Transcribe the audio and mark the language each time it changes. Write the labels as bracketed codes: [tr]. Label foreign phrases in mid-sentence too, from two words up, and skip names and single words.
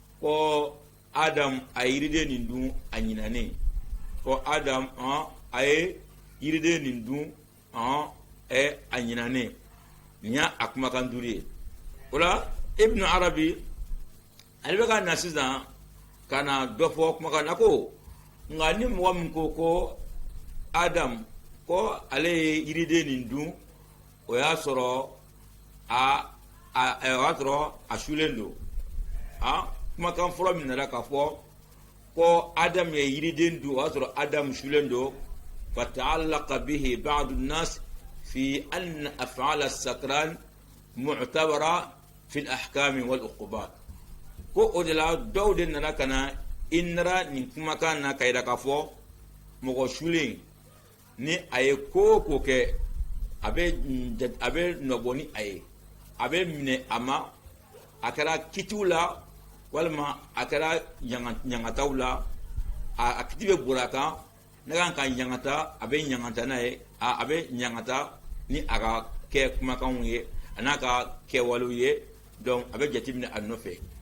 [bm] Adam a ye yiriden nin dun a ɲinanen ko Adam a ye yiriden nin dun a ɲinanen nin y'a kumakan duuru ye o la Ibn Arabi ale bɛ ka na sisan ka na dɔ fɔ kumakan na ko nka ni mɔgɔ min ko Adam ko ale ye yiriden nin dun o y'a sɔrɔ a sulen don kumakan fɔlɔ min nana ka fɔ ko Adam ye yiriden dun o y'a sɔrɔ Adam sulen don [ar] فتعلق به بعض الناس في أن أفعال السكران معتبرة في الأحكام والعقوبات [bm] ko o de la dɔw de nana ka na i nara nin kumakan na ka yira ka fɔ mɔgɔ sulen ni a ye ko o ko kɛ a bɛ nɔbɔ ni a ye a bɛ minɛ a ma a kɛra kitiw la walima a kɛra ɲangataw la a kiti bɛ boli a kan ne kan ka ɲangata a bɛ ɲangata n'a ye a bɛ ɲangata ni a ka kɛ kumakanw ye a n'a ka kɛwalew ye donc a bɛ jateminɛ a nɔfɛ